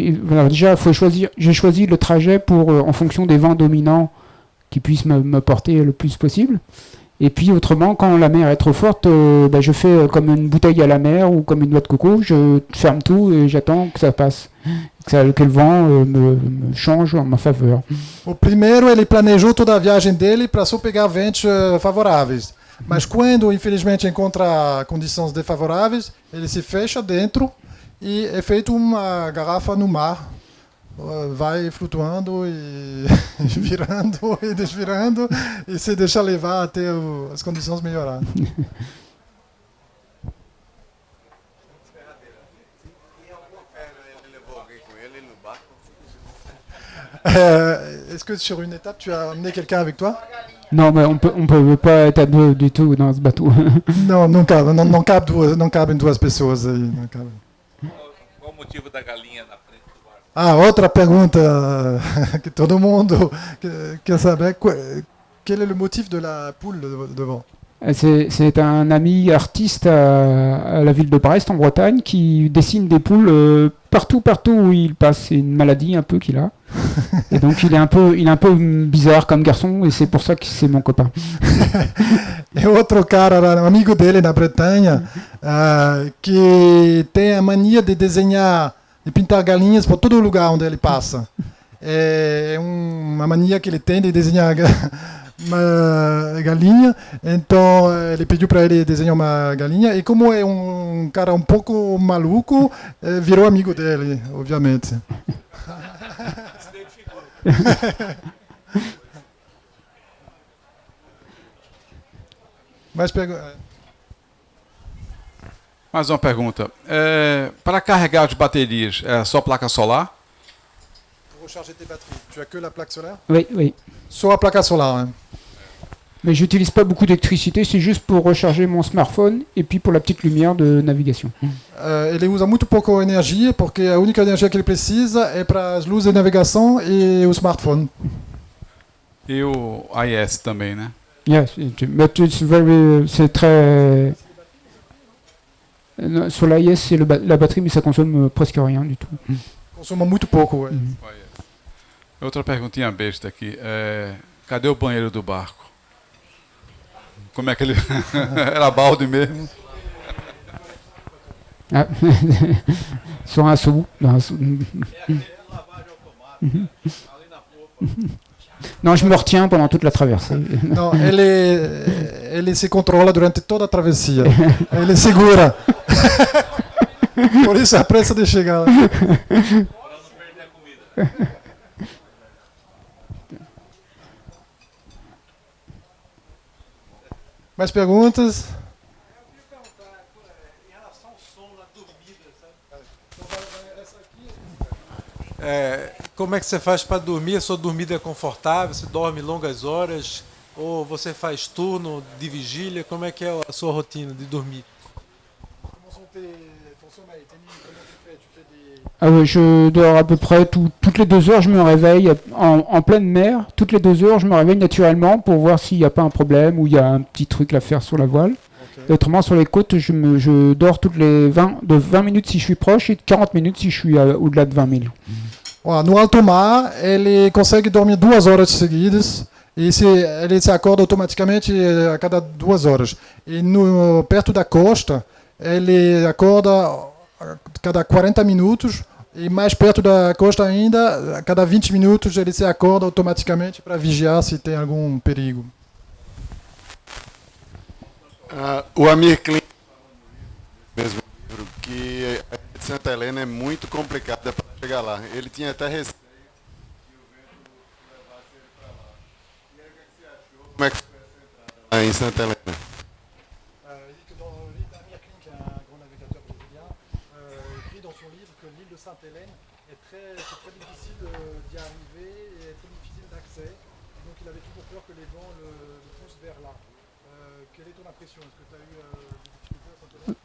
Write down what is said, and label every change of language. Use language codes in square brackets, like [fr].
[fr] Alors déjà, j'ai choisi le trajet en fonction des vents dominants qui puissent me porter le plus possible. Et puis autrement, quand la mer est trop forte, je fais comme une bouteille à la mer ou comme une noix de coco. Je ferme tout et j'attends que ça passe, que le vent me change en ma faveur. [pt] O primeiro, ele planejou toda a viagem dele para só pegar ventos favoráveis. Mas quando, infelizmente, encontra condições desfavoráveis, ele se fecha dentro e é feito uma garrafa no mar. Vai flutuando e virando e desvirando e se deixa levar até as condições melhorar. [fr] Est-ce que sur une étape tu as amené quelqu'un avec toi? Non, mais on peut pas être à deux du tout dans ce bateau. [pt] Não cabem duas pessoas aí. Não cabe. Qual o motivo da galinha na frente do barco? Ah, outra pergunta que todo mundo quer saber. [fr] Quel est le motif de la poule devant? C'est un ami artiste à la ville de Brest, en Bretagne, qui dessine des poules partout où il passe. C'est une maladie un peu qu'il a. Et donc il est un peu bizarre comme garçon, et c'est pour ça que c'est mon copain. [pt] E outro cara, um amigo dele na Bretanha, que tem a mania de desenhar, de pintar galinhas por todo lugar onde ele passa. É uma mania que ele tem de desenhar uma galinha, então ele pediu para ele desenhar uma galinha, e como é um cara um pouco maluco, virou amigo dele, obviamente. Mais uma pergunta. Para carregar as baterias, é só placa solar? [fr] Pour recharger tes batteries, tu as que la plaque solaire? Oui. [pt] Só a placa solar, hein. [fr] Mais j'utilise pas beaucoup d'électricité, c'est juste pour recharger mon smartphone et puis pour la petite lumière de navigation. [pt] Ele usa muito pouco energia, porque a única energia que ele precisa é para as luzes de navegação e o smartphone. E o AIS também, né? [en] Yes, but [fr] c'est très... Sur l'AIS, c'est la batterie, mais ça consomme presque rien du tout. [pt] Consome muito pouco. Outra perguntinha besta aqui. Cadê o banheiro do barco? Como é que ele... Era balde mesmo? [fr] Ah, sur un seau. Non, je me retiens pendant toute la traversée. [pt] Não, ele se controla durante toda a travessia. Ele segura. Por isso a pressa de chegar lá. Mais perguntas? Como é que você faz para dormir? A sua dormida é confortável? Você dorme longas horas? Ou você faz turno de vigília? Como é que é a sua rotina de dormir? [fr] Ah ouais, je dors à peu près toutes les 2 heures, je me réveille en pleine mer. Toutes les 2 heures, je me réveille naturellement pour voir s'il n'y a pas un problème ou il y a un petit truc à faire sur la voile. Okay. Et autrement, sur les côtes, je dors toutes les 20 minutes si je suis proche et 40 minutes si je suis au-delà de 20 000. [pt] No alto mar, ele consegue dormir 2 horas seguidas e ele se acorda automaticamente a cada 2 horas. E perto da costa, ele acorda a cada 40 minutos, e mais perto da costa ainda, a cada 20 minutos ele se acorda automaticamente para vigiar se tem algum perigo. O Amir Klink, mesmo livro, que Santa Helena é muito complicada para chegar lá. Ele tinha até receio que o vento levasse ele para lá. E aí, o que você achou? Como é que foi essa entrada lá em Santa Helena? [fr] Amir Klink, un grand navigateur brésilien, écrit dans son livre que l'île de Sainte-Hélène c'est très difficile d'y arriver et très difficile d'accès. Donc il avait toujours peur que les vents le poussent vers là. Quelle est ton impression? Est-ce que tu as eu des difficultés à Sainte-Hélène?